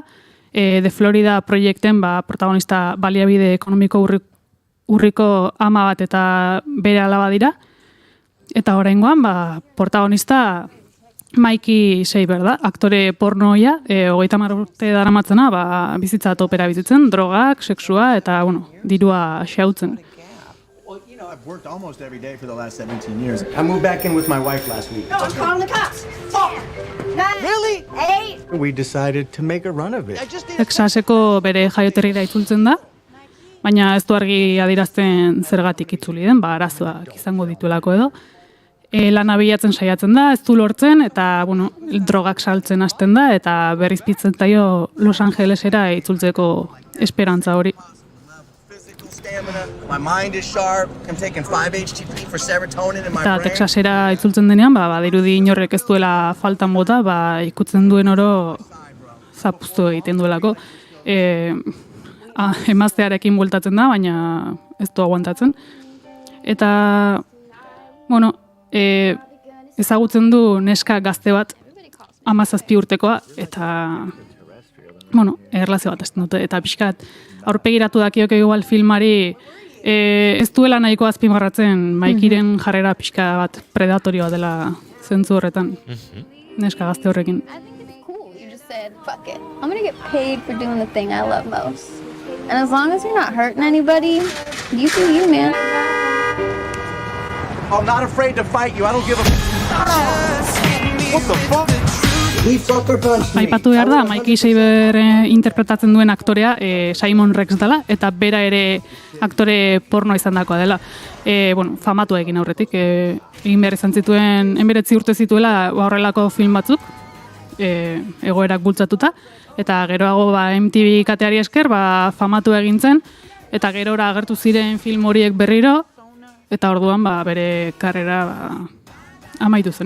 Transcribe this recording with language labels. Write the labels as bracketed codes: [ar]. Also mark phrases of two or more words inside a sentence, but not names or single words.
[eu] The Florida proiekten protagonista baliabide ekonomiko urriko ama bat eta bere alaba dira. Eta oraingoan protagonista Mikey Saber da, aktore pornoia, 30 urte daramatzena, bizitza topera bizitzen, drogak, sexua eta, dirua xautzen. [en] I've worked almost every day for the last 17 years. I moved back in with my wife last week. No, I'm calling the cops. 10, 9, Really? 8. We decided to make a run of it. [eu] Texaseko bere jaioterrira itzultzen da, baina ez du argi adierazten zergatik itzuli den, arazoak izango dituelako edo. Lana bilatzen saiatzen da, ez du lortzen, eta drogak saltzen hasten da, eta berriz pizten zaio Los Angelesera itzultzeko esperantza hori. [en] My mind is sharp. I'm taking 5-HTP for serotonin in my [eu] Eta [en] brain. [eu] Texasera itzultzen denean, badirudi inorrek ez duela faltan bota, ikutzen duen oro zapuztu egiten duelako. Emaztearekin bueltatzen da, baina ez du aguantatzen. Eta, ezagutzen du neska gazte bat, 17 urtekoa, eta, erlazio bat hasten dute, eta pixkat, aurpegiratu dakioke igual filmari ez duela nahiko azpimarratzen Maikiren jarrera pixka bat predatorioa dela zentzu horretan. Neska gazte horrekin. [en] You just said, fuck it. I'm gonna get paid for doing the thing I love most. And as long as you're not hurting anybody, you do you, man. I'm not afraid to fight you. I don't give a... What the fuck? He fucker punched me. [eu] Aipatu behar da, Mikey Saber interpretatzen duen aktorea Simon Rex dela, eta bera ere aktore pornoa izandakoa dela. Famatu egin aurretik, egin behar izan zituen, 19 urte zituela horrelako film batzuk, egoerak bultzatuta, eta geroago MTV kateari esker famatu egin zen, eta gerora agertu ziren film horiek berriro, eta orduan bere karrera amaitu zen.